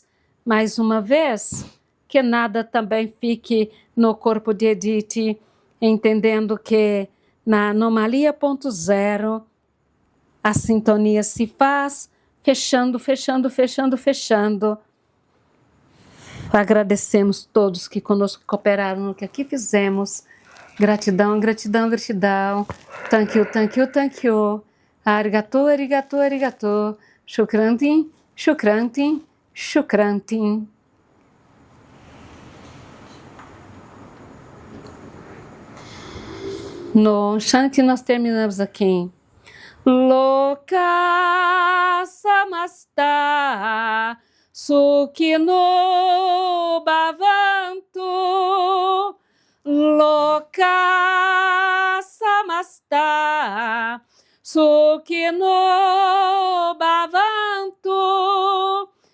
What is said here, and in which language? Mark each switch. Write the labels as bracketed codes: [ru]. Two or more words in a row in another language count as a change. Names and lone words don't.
[pt] Mais uma vez, que nada também fique no corpo de Edith, entendendo que na anomalia ponto zero, a sintonia se faz fechando, fechando, fechando, fechando. Agradecemos todos que conosco cooperaram no que aqui fizemos. Gratidão, gratidão, gratidão. [en] Thank you, thank you, thank you. [ja] ありがとう、ありがとう、ありがとう. Shukrantin, shukrantin, shukrantin. [pt] No Shanti nós terminamos aqui. [sa] लोकाः समस्ताः सुखिनो भवन्तु. लोकाः समस्ताः सुखिनो भवन्तु.